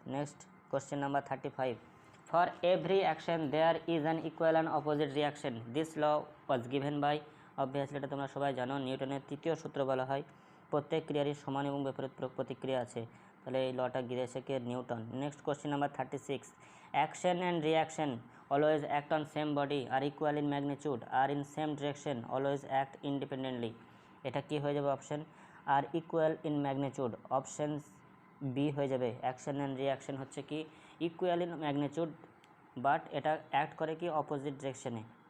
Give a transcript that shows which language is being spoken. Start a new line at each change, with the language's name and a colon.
English: next question number 35, for every action there is an equal and opposite reaction, this law was given by,
Bangla: obviously এটা তোমরা সবাই জানো, নিউটনের তৃতীয় সূত্র বলা হয়, প্রত্যেক ক্রিয়ারই সমান এবং বিপরীত প্রতিক্রিয়া আছে, তাহলে এই লটা গিরেছে কে Newton.
English: Next question number 36, action and reaction always act on same body, are equal in magnitude, are in same direction, always act independently।
Bangla: এটা কি হয়ে যাবে option,
English: are equal in magnitude,
Bangla: option B হয়ে যাবে। অ্যাকশন অ্যান্ড রিয়াকশন হচ্ছে কি
English: equal in magnitude,
Bangla: but এটা act করে কি অপোজিট ডিরেকশনে।